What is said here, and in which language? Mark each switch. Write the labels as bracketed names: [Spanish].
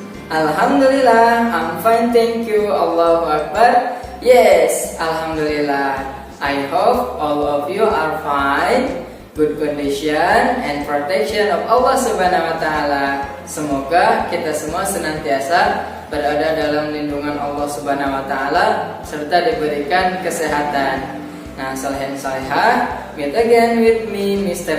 [English] Alhamdulillah, I'm fine, thank you. Allahu Akbar. Yes, Alhamdulillah. I hope all of you are fine, good condition and protection of Allah Subhanahu wa Ta'ala. [Indonesian] Semoga kita semua senantiasa berada dalam lindungan Allah Subhanahu wa Ta'ala serta diberikan kesehatan. [English] Nah, saleh and salehah, meet again with me, Mr.